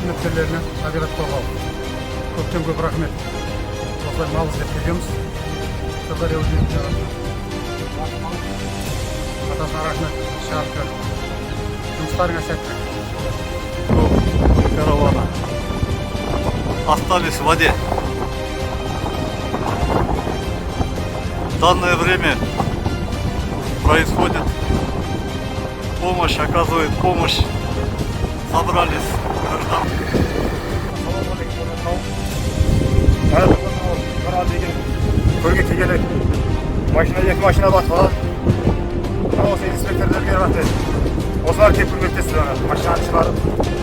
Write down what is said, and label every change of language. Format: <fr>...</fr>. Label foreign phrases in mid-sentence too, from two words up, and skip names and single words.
<kk>қызметкерлеріне, табиғат қорғау көптен көп рахмет. Осылай мал іздеп келгенбіз. Сырдария өзенінің жағасына. Атасына рахмет, шығарып берді. Жұмыстарыңа сәттілік.</kk> <ru>Караваны остались в воде. В данное время происходит помощь, оказывает помощь. Собрались</ru> <kk>Көрге келгелі машина, екі машина батып қалады. Осы инспекторлерге рахмет. Осылар келіп көмектесті, машинаны шығарып.</kk>